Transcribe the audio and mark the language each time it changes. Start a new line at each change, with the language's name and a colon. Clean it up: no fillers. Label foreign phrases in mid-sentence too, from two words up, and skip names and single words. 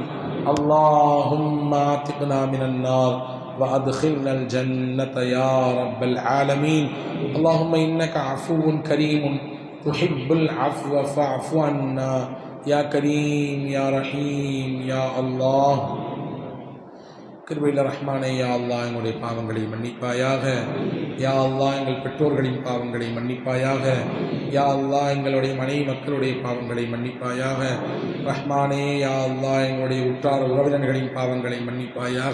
Arabic: اللهم اعتقنا من النار وأدخلنا الجنة يا رب العالمين. اللهم إنك عفو كريم تحب العفو فاعف عنا يا كريم يا رحيم يا الله.
Tamil: கிருபையுள்ள ரஹ்மானே,
Arabic: يا الله
Tamil: எங்களுடைய பாவங்களை மன்னிப்பாயாக.
Arabic: يا الله
Tamil: எங்கள் பெற்றோர்களின் பாவங்களை மன்னிப்பாயாக.
Arabic: يا الله
Tamil: எங்களுடைய மனைவி மக்களுடைய பாவங்களை மன்னிப்பாயாக. ரஹ்மானே,
Arabic: يا الله
Tamil: எங்களுடைய உற்றார் உறவினர்களின் பாவங்களை மன்னிப்பாயாக.